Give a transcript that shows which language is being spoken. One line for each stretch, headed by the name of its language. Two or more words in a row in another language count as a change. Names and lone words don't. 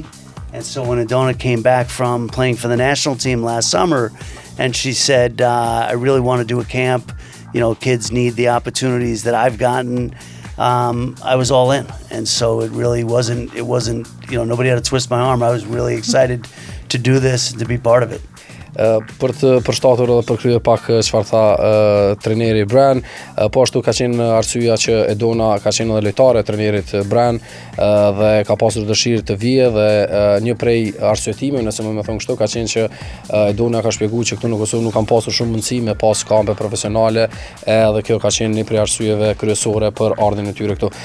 English: And so when Edona came back from playing for the national team last summer, and she said, I really want to do a camp, kids need the opportunities that I've gotten, I was all in. And so it wasn't, nobody had to twist my arm. I was really excited to do this and to be part of it.
Albanian: Për të përshtatur edhe përkryer pak çfarë tha trajneri Brian, po ashtu ka qenë arsyeja që Edona ka qenë edhe lojtare e trajnerit Brian dhe ka pasur dëshirë të vijë dhe një prej arsyetimeve, nëse më thon kështu, ka qenë që Edona ka shpjeguar që këtu në Kosovë nuk kanë pasur shumë mundësi me pas kampe profesionale, edhe kjo ka qenë një prej arsyeve kryesore për ardhin e tyre këtu.